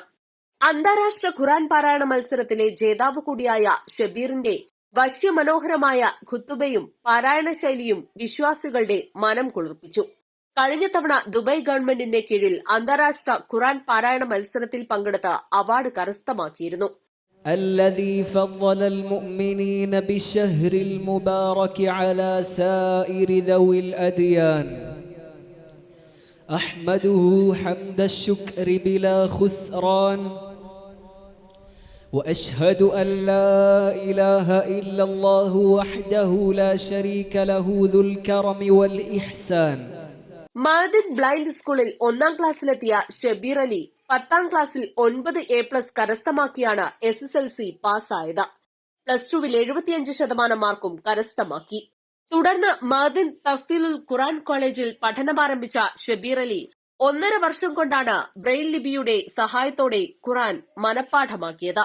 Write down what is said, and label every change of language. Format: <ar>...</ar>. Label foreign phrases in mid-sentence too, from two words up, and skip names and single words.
<ml>അന്താരാഷ്ട്ര ഖുർആൻ പാരായണ മത്സരത്തിലെ ജേതാവ് കൂടിയായ ഷബീറിന്റെ വശ്യമനോഹരമായ ഖുത്തുബയും പാരായണ ശൈലിയും വിശ്വാസികളുടെ മനം കുളിർപ്പിച്ചു. കഴിഞ്ഞ തവണ ദുബായ് ഗവൺമെന്റിന്റെ കീഴിൽ അന്താരാഷ്ട്ര ഖുർആൻ പാരായണ മത്സരത്തിൽ പങ്കെടുത്ത് അവാർഡ് കരസ്ഥമാക്കിയിരുന്നു.</ml> <ar>الذي فضل المؤمنين بالشهر المبارك على سائر ذوي الأديان أحمده حمد الشكر بلا خسران وأشهد أن لا إله إلا الله وحده لا شريك له ذو الكرم والإحسان.</ar> <ml>മഅദിൻ ബ്ലൈൻഡ് സ്കൂളിൽ 1ാം ക്ലാസ്സിലെത്തിയ ഷബീർ അലി 10ാം ക്ലാസ്സിൽ 9A+ കരസ്ഥമാക്കിയാണ് SSLC പാസ്സായത്. +2വിൽ 75% മാർക്കും കരസ്ഥമാക്കി. തുടർന്ന് മഅദിൻ തഹ്ഫീലുൽ ഖുർആൻ കോളേജിൽ പഠനമാരംഭിച്ച ഷബീർ അലി 1.5 വർഷം കൊണ്ടാണ് ബ്രെയിൽ ലിപിയുടെ സഹായത്തോടെ ഖുർആൻ മനഃപ്പാഠമാക്കിയത്.</ml>